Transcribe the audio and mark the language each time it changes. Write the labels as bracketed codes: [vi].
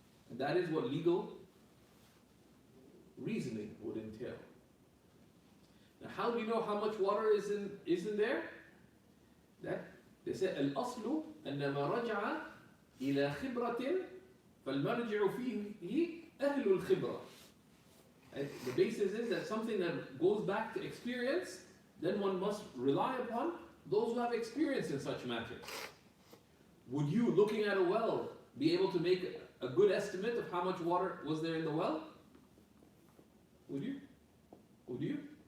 [en] And that is what legal reasoning would entail. Now, how do you know how much water is in there? That they say [ar] الأصل أن ما رجع إلى خبرة فالمرجع فيه أهل الخبرة. [en] The basis is that something that goes back to experience, then one must rely upon those who have experience in such matters. Would you, looking at a well, be able to make a good estimate of how much water was there in the well? Would you? Would you?